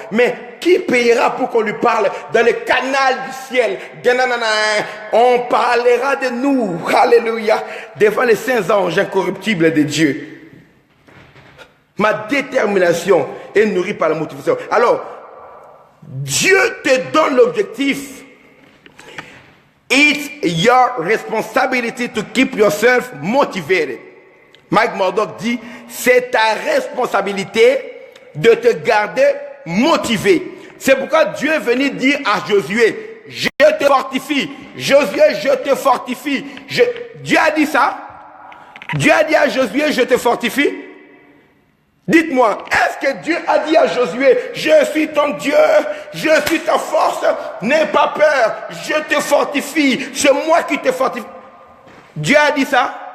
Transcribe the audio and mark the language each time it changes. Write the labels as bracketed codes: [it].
[fr] Mais qui payera pour qu'on lui parle dans le canal du ciel? On parlera de nous, alléluia, devant les saints anges incorruptibles de Dieu. Ma détermination est nourrie par la motivation. Alors, Dieu te donne l'objectif. [en] It's your responsibility to keep yourself motivated. [fr] Mike Murdock dit, c'est ta responsabilité de te garder motivé. C'est pourquoi Dieu est venu dire à Josué, je te fortifie. Josué, je te fortifie. Dieu a dit ça? Dieu a dit à Josué, je te fortifie? Dites-moi, est-ce que Dieu a dit à Josué, je suis ton Dieu, je suis ta force, n'aie pas peur, je te fortifie, c'est moi qui te fortifie. Dieu a dit ça?